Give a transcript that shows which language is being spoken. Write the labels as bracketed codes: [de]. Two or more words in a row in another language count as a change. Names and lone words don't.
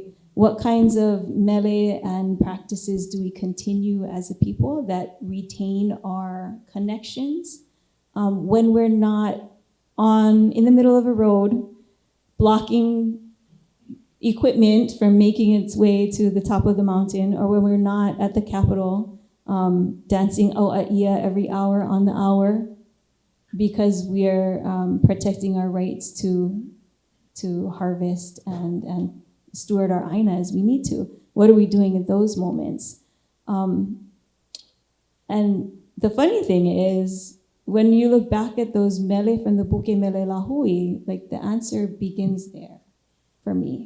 [en] What kinds of mele and practices do we continue as a people that retain our connections when we're not in the middle of a road, blocking equipment from making its way to the top of the mountain, or when we're not at the Capitol dancing auʻaʻia every hour on the hour because we're protecting our rights to harvest and steward our aina as we need to. What are we doing at those moments? And the funny thing is, when you look back at those mele from the Buke Mele Lahui, like the answer begins there for me.